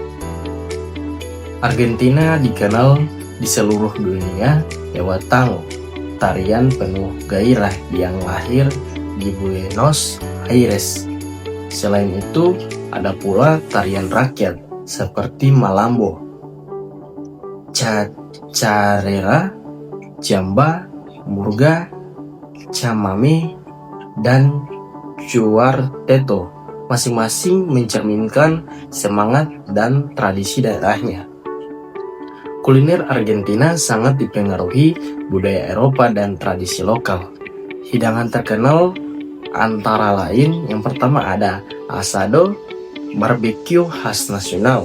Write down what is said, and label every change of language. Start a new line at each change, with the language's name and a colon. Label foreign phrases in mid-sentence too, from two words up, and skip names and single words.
Indonesian: Argentina dikenal di seluruh dunia lewat tango, tarian penuh gairah yang lahir di Buenos Aires. Selain itu, ada pula tarian rakyat seperti malambo, chacarera, jamba, murga, chamamé, dan cuarteto, masing-masing mencerminkan semangat dan tradisi daerahnya. Kuliner Argentina sangat dipengaruhi budaya Eropa dan tradisi lokal. Hidangan terkenal antara lain yang pertama ada asado, barbecue khas nasional.